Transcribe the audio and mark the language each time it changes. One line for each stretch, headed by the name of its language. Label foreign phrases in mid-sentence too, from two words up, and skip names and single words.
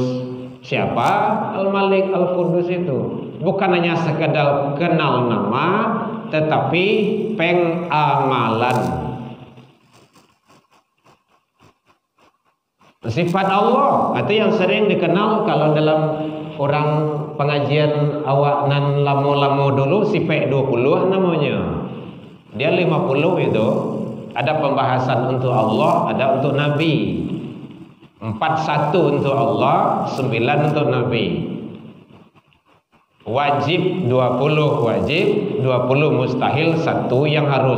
Indonesian: Siapa Al-Malik, Al-Qudus itu? Bukan hanya sekedar kenal nama, tetapi pengamalan. Sifat Allah itu yang sering dikenal kalau dalam orang pengajian
Minangkabau: awak nan lamo-lamo dulu
Indonesian: sifat 20 namanya. Dia 50 itu ada pembahasan untuk Allah, ada untuk Nabi. 41 untuk Allah, 9 untuk Nabi. Wajib 20 wajib, 20 mustahil, 1 yang harus.